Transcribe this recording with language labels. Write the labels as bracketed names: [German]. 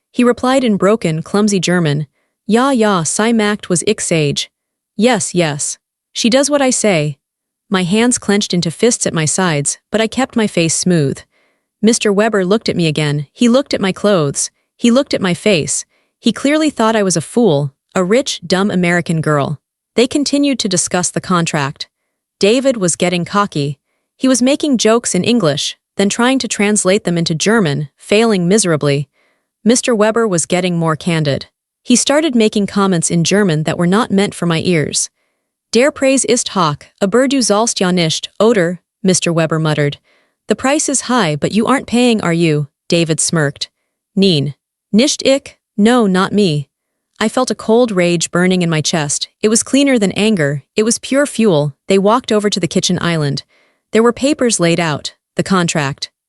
[English] He replied in broken, clumsy German. [German] "Ja, ja, sie macht was ich sage." [English] "Yes, yes. She does what I say." My hands clenched into fists at my sides, but I kept my face smooth. Mr. Weber looked at me again. He looked at my clothes. He looked at my face. He clearly thought I was a fool, a rich, dumb American girl. They continued to discuss the contract. David was getting cocky. He was making jokes in English, then trying to translate them into German, failing miserably. Mr. Weber was getting more candid. He started making comments in German that were not meant for my ears. [German] "Der Preis ist hoch, aber du sollst ja nicht, oder?" [English] Mr. Weber muttered. "The price is high, but you aren't paying, are you?" David smirked. [German] "Nein. Nicht ich? [English] No, not me." I felt a cold rage burning in my chest. It was cleaner than anger. It was pure fuel. They walked over to the kitchen island. There were papers laid out. The contract.